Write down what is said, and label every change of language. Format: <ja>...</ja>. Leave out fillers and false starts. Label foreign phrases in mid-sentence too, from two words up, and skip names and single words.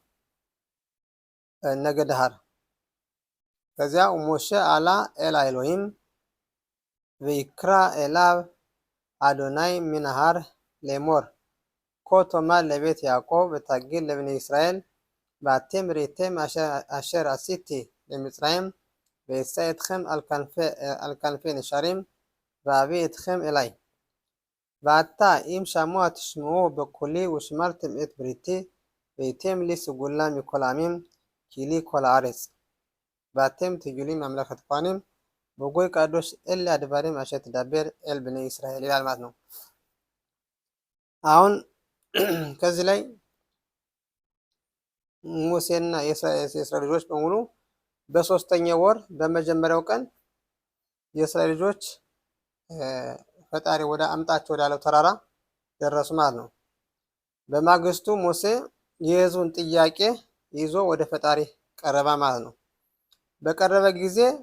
<he>נגד ההר ከዚያ משה עלה אל האלהים ויקרא אליו יהוה מן ההר לאמר כה תאמר לבית יעקב ותגיד לבני ישראל אתם ראיתם אשר עשיתי למצרים ואשא אתכם על כנפי נשרים ואבא אתכם אלי ועתה אם שמוע תשמעו בקלי ושמרתם את בריתי והייתם לי סגולה מכל העמים כי לי כל הארץ ואתם תהיו לי ממלכת כהנים וגוי קדוש אלה הדברים אשר תדבר אל בני ישראל</he> <am>ይላል ማለት ነው። አሁን ከዚህ ላይ ሙሴና የእስራኤል ልጆች በሙሉ በ3ኛው ወር በመጀመሪያው ቀን የእስራኤል ልጆች ፈጣሪ ወደ አምጣቸው ወዳለው ተራራ ደረሱ ማለት ነው። በማግስቱ ሙሴ የሕዝቡን ጥያቄ ይዞ ወደ ፈጣሪ ቀረበ ማለት ነው። በቀረበ ጊዜ</am>